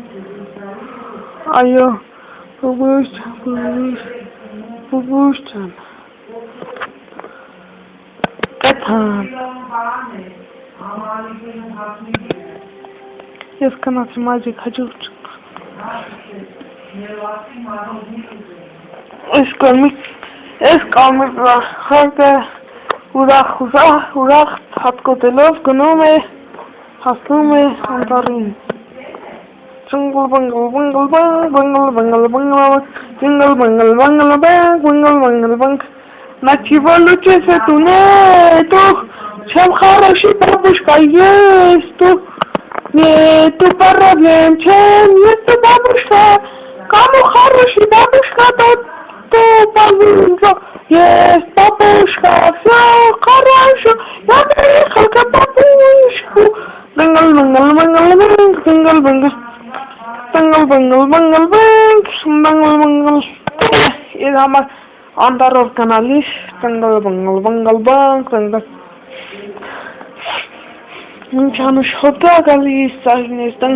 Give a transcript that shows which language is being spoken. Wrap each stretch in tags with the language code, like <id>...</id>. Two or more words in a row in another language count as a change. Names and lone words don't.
<hy>այո բուբուշ ջան կաթան ես կնացի մայրիկ հաջորդ Այս կարմիր գլխարկը ուրախ հատկոտելով գնում է, հասնում է անտառին։</hy> <ru>На чего лучше эту нету, чем хороший бабушка есть, нету проблем, чем нету бабушка. Кому хороший бабушка, то повезло. Есть бабушка, все хорошо. Я приехал к бабушку.</ru> <hy>Իր համար անտառով գնալիս ինչ անուշոտ է գալիս սարինես</hy>